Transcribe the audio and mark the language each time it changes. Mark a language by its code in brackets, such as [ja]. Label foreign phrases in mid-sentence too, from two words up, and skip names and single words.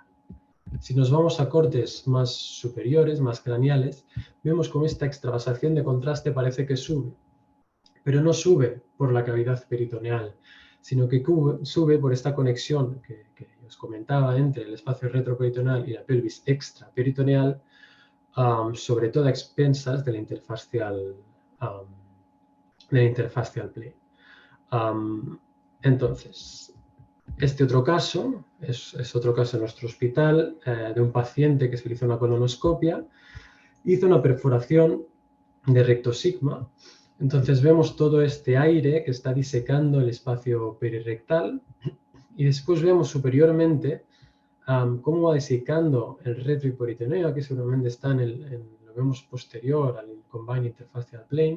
[es] Si nos vamos a cortes más superiores, más craneales, vemos como esta extravasación de contraste parece que sube, pero no sube por la cavidad peritoneal, sino que sube por esta conexión que os comentaba entre el espacio retroperitoneal y la pelvis extraperitoneal, sobre todo a expensas de la interfascial del [en] interfacial plane. [es] Entonces, este otro caso es otro caso en nuestro hospital de un paciente que se le hizo una colonoscopia, hizo una perforación de recto sigma. Entonces vemos todo este aire que está disecando el espacio perirectal y después vemos superiormente cómo va disecando el retrohiperitoneo, que seguramente está lo vemos posterior al [en] Combined Interfacial Plane.